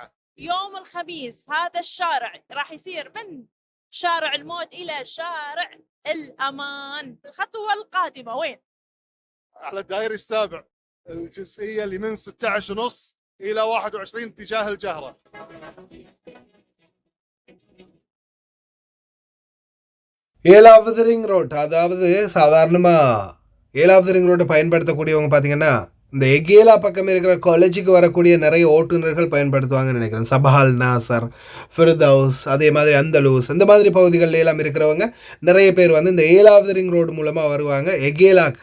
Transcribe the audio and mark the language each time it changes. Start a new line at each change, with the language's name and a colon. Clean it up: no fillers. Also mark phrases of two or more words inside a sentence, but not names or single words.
Arabic: يوم الخميس هذا الشارع راح يصير من شارع الموت إلى شارع الأمان. الخطوة القادمة وين؟ على الدائري السابع الجزئيه اللي من 16.5 الى 21 اتجاه الجهره.
Tamil: ஏழாவது
English: ring road,
Tamil: அதாவது சாதாரணமாக ஏழாவது ரிங் ரோட்டை பயன்படுத்தக்கூடியவங்க பார்த்தீங்கன்னா இந்த எகேலா பக்கம் இருக்கிற காலேஜுக்கு வரக்கூடிய நிறைய ஓட்டுநர்கள் பயன்படுத்துவாங்கன்னு நினைக்கிறேன். சபஹால் நாசர், ஃபிர்தவுஸ், அதே மாதிரி அந்தலூஸ், இந்த மாதிரி பகுதிகளில் எல்லாம் இருக்கிறவங்க நிறைய பேர் வந்து இந்த ஏழாவது
English: ring road
Tamil: மூலமாக வருவாங்க எகேலாக்கு.